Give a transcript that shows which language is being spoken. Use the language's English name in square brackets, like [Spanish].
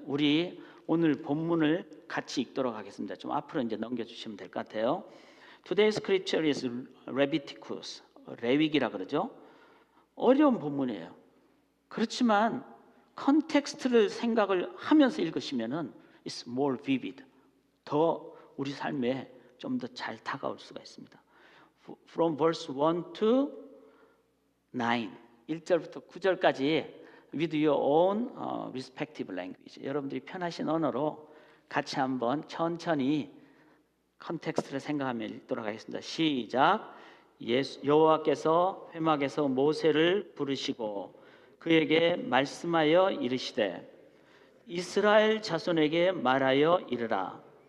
[Korean] 우리 오늘 본문을 같이 읽도록 하겠습니다. 좀 앞으로 이제 넘겨주시면 될 것 같아요. [English] Today's scripture is Leviticus. [Korean] 레위기라 그러죠. 어려운 본문이에요. 그렇지만 컨텍스트를 생각을 하면서 읽으시면은 [English] it's more vivid. [Korean] 더 우리 삶에 좀 더 잘 다가올 수가 있습니다. [English] From verse 1 to 9, [Korean] 1절부터 9절까지 [English] with your own respective language. [Korean] 여러분들이 편하신 언어로 같이 한번 천천히 컨텍스트를 생각하며 읽도록 하겠습니다. 시작. 여호와께서 회막에서 모세를 부르시고 그에게 말씀하여 이르시되 이스라엘 자손에게 말하여 이르라.